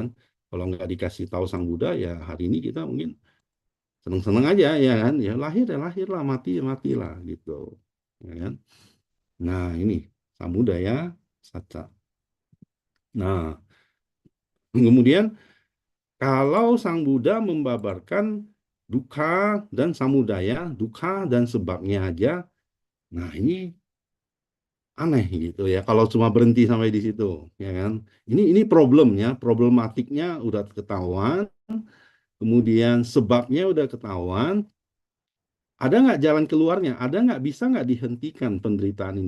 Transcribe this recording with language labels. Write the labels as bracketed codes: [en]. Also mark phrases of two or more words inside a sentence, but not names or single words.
[id] Kalau nggak dikasih tahu Sang Buddha ya hari ini kita mungkin seneng-seneng aja ya kan, ya lahir lah, mati ya matilah gitu ya kan. Nah ini [pi] samudaya saca. [id] Nah kemudian kalau Sang Buddha membabarkan dukkha dan samudaya, dukkha dan sebabnya aja, nah ini aneh gitu ya kalau cuma berhenti sampai di situ ya kan. Ini problemnya, problematiknya udah ketahuan, kemudian sebabnya udah ketahuan. Ada nggak jalan keluarnya? Ada nggak, bisa nggak dihentikan penderitaan ini?